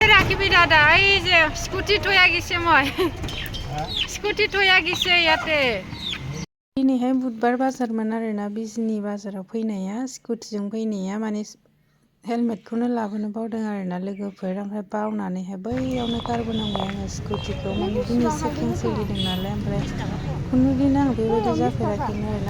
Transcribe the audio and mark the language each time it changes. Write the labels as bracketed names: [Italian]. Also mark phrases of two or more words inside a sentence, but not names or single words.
[Assamese] ৰাখিবি দাদা, এই যে স্কুটি থৈ আহিছে, মই স্কুটি থৈ আহিছে ইয়াতে। [Bodo] दिनैहाय बुधबार बाजारमोन आरोना, बिजनि बाजाराव फैनाया, स्कुटिजों फैनाया, माने हेलमेटखौनो लाबोनो बावदों आरोना लोगोफोर। ओमफ्राय बावनानैहाय बैयावनो गारबोनांबाय आङो स्कुटिखौ, माने दिनै चेकिं सोलिदों नालाय। ओमफ्राय खुनु दिन आं बेबायदि जाफेराखैमोन आरोना।